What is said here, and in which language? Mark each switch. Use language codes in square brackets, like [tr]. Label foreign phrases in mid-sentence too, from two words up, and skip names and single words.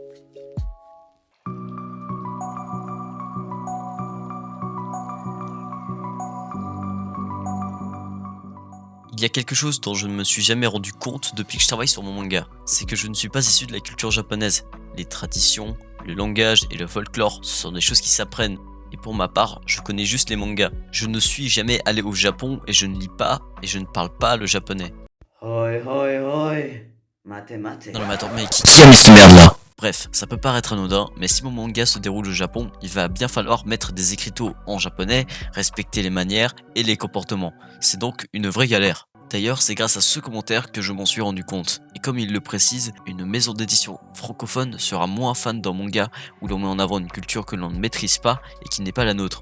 [fr] Il y a quelque chose dont je ne me suis jamais rendu compte depuis que je travaille sur mon manga, c'est que je ne suis pas issu de la culture japonaise. Les traditions, le langage et le folklore, ce sont des choses qui s'apprennent. Et pour ma part, je connais juste les mangas. Je ne suis jamais allé au Japon et je ne lis pas et je ne parle pas le japonais. [ja] Hoi hoi hoi, mate mate. [fr] Non mais attends, mais qui a mis ces merdes là? Bref, ça peut paraître anodin, mais si mon manga se déroule au Japon, il va bien falloir mettre des écriteaux en japonais, respecter les manières et les comportements. C'est donc une vraie galère. D'ailleurs, c'est grâce à ce commentaire que je m'en suis rendu compte. Et comme il le précise, une maison d'édition francophone sera moins fan d'un manga où l'on met en avant une culture que l'on ne maîtrise pas et qui n'est pas la nôtre.